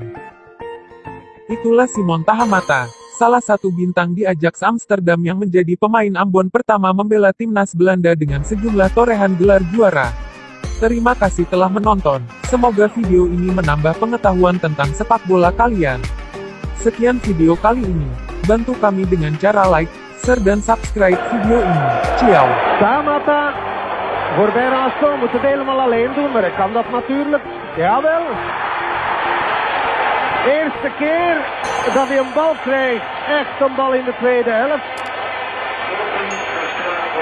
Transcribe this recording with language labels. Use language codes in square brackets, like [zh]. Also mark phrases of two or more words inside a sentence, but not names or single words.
[id] Itulah Simon Tahamata, salah satu bintang di Ajax Amsterdam yang menjadi pemain Ambon pertama membela timnas Belanda dengan sejumlah torehan gelar juara. Terima kasih telah menonton, semoga video ini menambah pengetahuan tentang sepak bola kalian. Sekian video kali ini, bantu kami dengan cara [en] like, share [id] dan subscribe video ini. Ciao! [nl] Tamata voorbij Rançon moet het helemaal alleen doen, maar hij kan dat natuurlijk. Jawel. Eerste keer dat hij een bal krijgt, echt een bal in de tweede helft.